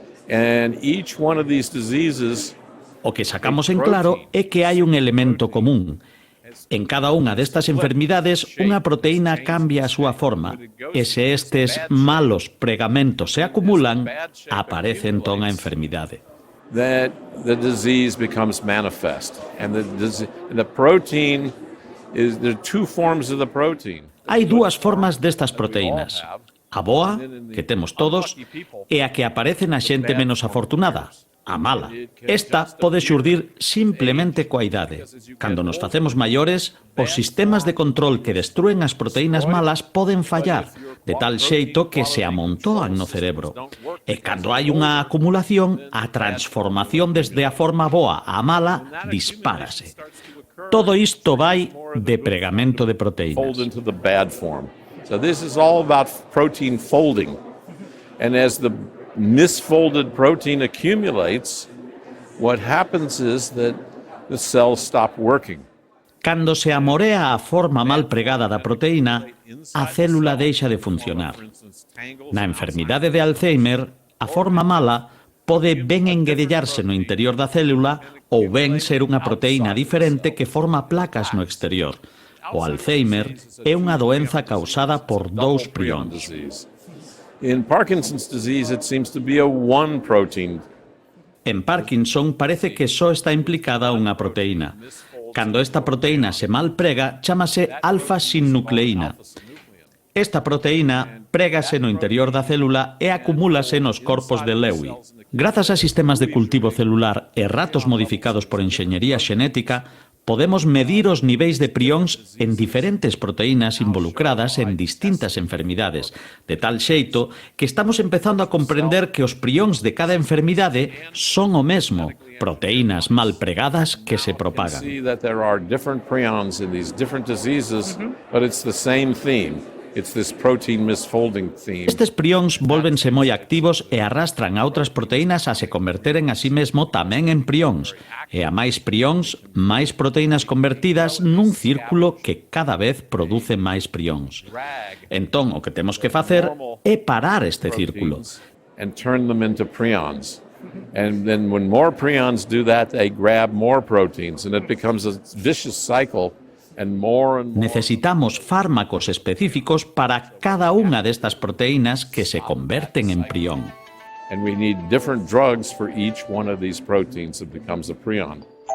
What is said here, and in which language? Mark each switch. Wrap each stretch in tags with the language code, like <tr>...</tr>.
<en>And each one of these diseases</en> <gl>O que sacamos en claro é que hai un elemento común. En cada unha destas enfermidades, unha proteína cambia a súa forma, e se estes malos pregamentos se acumulan, aparece entón a enfermidade.</gl> <en>that the disease becomes manifest. And the protein is, there are two forms of the protein.</en> <gl>Hai dúas formas destas proteínas. A boa, que temos todos, e a que aparece na xente menos afortunada, a mala. Esta pode xurdir simplemente coa idade. Cando nos facemos maiores, os sistemas de control que destruen as proteínas malas poden fallar, de tal xeito que se amontoan no cerebro. E cando hai unha acumulación, a transformación desde a forma boa á mala dispárase. Todo isto vai de pregamento de proteínas.</gl> <en>Fold into the bad form. So this is all about protein folding. And as the misfolded protein accumulates, what happens is that the cells stop working.</en> <gl>Cando se amorea a forma mal pregada da proteína, a célula deixa de funcionar. Na enfermidade de Alzheimer, a forma mala pode ben enguedellarse no interior da célula ou ben ser unha proteína diferente que forma placas no exterior. O Alzheimer é unha doenza causada por dous prións.</gl> <en>In Parkinson's disease, it seems to be a one protein.</en> <gl>En Parkinson parece que só está implicada unha proteína. Cando esta proteína se malprega, chámase alfa-sinnucleína. Esta proteína prégase no interior da célula e acumúlase nos corpos de Lewy. Grazas a sistemas de cultivo celular e ratos modificados por enxeñería xenética, podemos medir os niveis de prións en diferentes proteínas involucradas en distintas enfermidades, de tal xeito que estamos empezando a comprender que os prións de cada enfermidade son o mesmo, proteínas mal pregadas que se propagan.</gl> <en>See that there are different prions in these different diseases, but it's the same theme. It's this protein misfolding theme.</en> <gl>Estes prións volvense moi activos e arrastran a outras proteínas a se converteren a sí mesmo tamén en prións. E a máis prións, máis proteínas convertidas nun círculo que cada vez produce máis prións. Entón, o que temos que facer é parar este círculo.</gl> <en>And turn them into prions. And then when more prions do that, they grab more proteins, and it becomes a vicious cycle.</en> <gl>Necesitamos fármacos específicos para cada unha destas proteínas que se converten en prión.</gl> <en>And we need different drugs for each one of these proteins that becomes a prion.</en>